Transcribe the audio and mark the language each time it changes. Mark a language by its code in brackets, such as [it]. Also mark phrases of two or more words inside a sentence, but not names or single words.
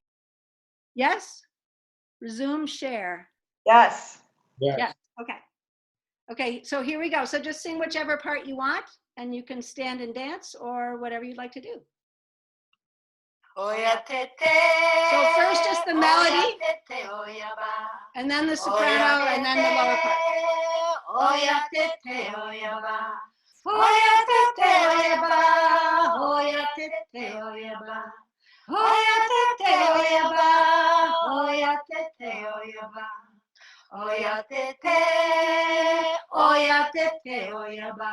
[en] Yes? Resume share. Yes. Yes. Okay. Okay, so here we go. So just sing whichever part you want, and you can stand and dance or whatever you'd like to do. [yo] Oya tete. [en] So first just the melody, [yo] Oya tete, oya ba. [en] and then the soprano, and then the lower part. [yo] Oya tete, oya ba. Oya tete, oya ba. Oya tete, oya ba. Oya tete, oya ba. Oya tete, oya ba. Oya tete, oya tete, oya ba.